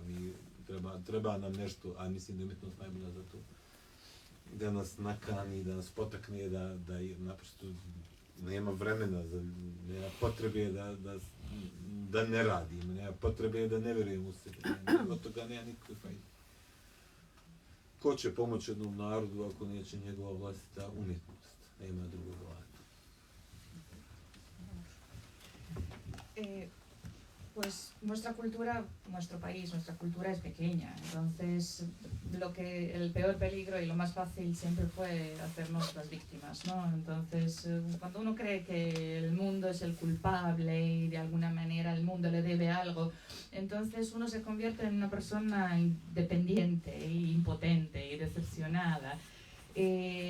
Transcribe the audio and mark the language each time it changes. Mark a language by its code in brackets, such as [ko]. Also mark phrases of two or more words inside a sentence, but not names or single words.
[bs] Treba nam nešto, a mislim da je umjetnost najbolja za to, da nas nakani, da nas potakne, da naprosto nema vremena, nema potrebe da ne radimo, nema potrebe da ne vjerujemo u sebe, od toga nema nikakve fajde. Ko će pomoći jednom narodu ako neće njegova vlastita umjetnost? Nema drugog vlada. [es] Pues nuestra cultura, nuestro país, nuestra cultura es pequeña, entonces el peor peligro y lo más fácil siempre fue hacernos las víctimas, ¿no? Entonces, cuando uno cree que el mundo es el culpable y de alguna manera el mundo le debe algo, entonces uno se convierte en una persona independiente e impotente y decepcionada.